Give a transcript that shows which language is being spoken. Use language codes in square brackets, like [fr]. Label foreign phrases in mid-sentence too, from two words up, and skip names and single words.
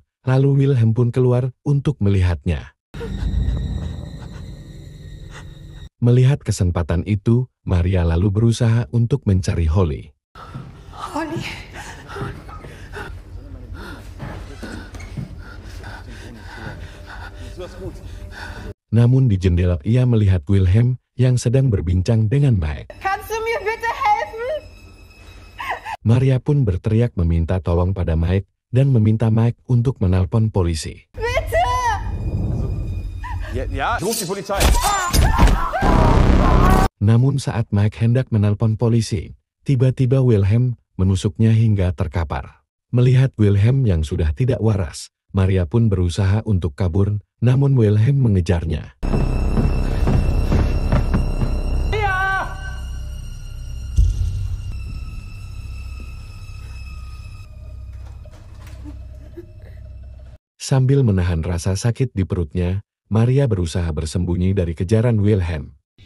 [id] Lalu Wilhelm pun keluar untuk melihatnya. Melihat kesempatan itu, Maria lalu berusaha untuk mencari Holly. Holly. Namun di jendela ia melihat Wilhelm yang sedang berbincang dengan Mike. [de] Kannst du mir bitte helfen? [id] Maria pun berteriak meminta tolong pada Mike dan meminta Mike untuk menelpon polisi. [de] Bitte! Ja, ruf die Polizei. [id] Namun saat Mike hendak menelpon polisi, tiba-tiba Wilhelm menusuknya hingga terkapar. Melihat Wilhelm yang sudah tidak waras, Maria pun berusaha untuk kabur, namun Wilhelm mengejarnya. Sambil menahan rasa sakit di perutnya, Maria berusaha bersembunyi dari kejaran Wilhelm.